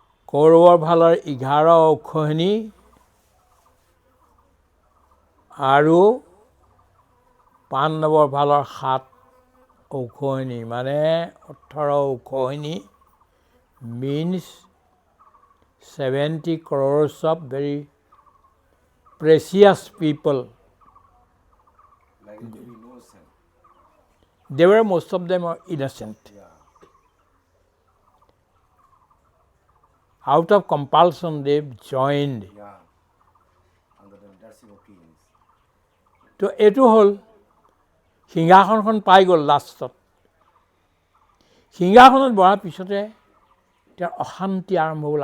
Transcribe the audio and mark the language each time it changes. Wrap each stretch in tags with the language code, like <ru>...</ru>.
<as>কৌৰৱৰ ফালৰ 11 অক্ষৌহিণী আৰু পাণ্ডৱৰ ফালৰ 7 অক্ষৌহিণী, মানে 18 অক্ষৌহিণী</as> <en>means 70 crores of very precious people. Like to be innocent. They were, most of them are innocent. Yeah. Out of compulsion they joined. Yeah. Under the leadership of kings.</en> <as>তো এইটো হ'ল সিংহাসনখন পাই গ'ল লাষ্টত। সিংহাসনত বহাৰ পিছতে তেওঁৰ অশান্তি আৰম্ভ হ'ল।</as>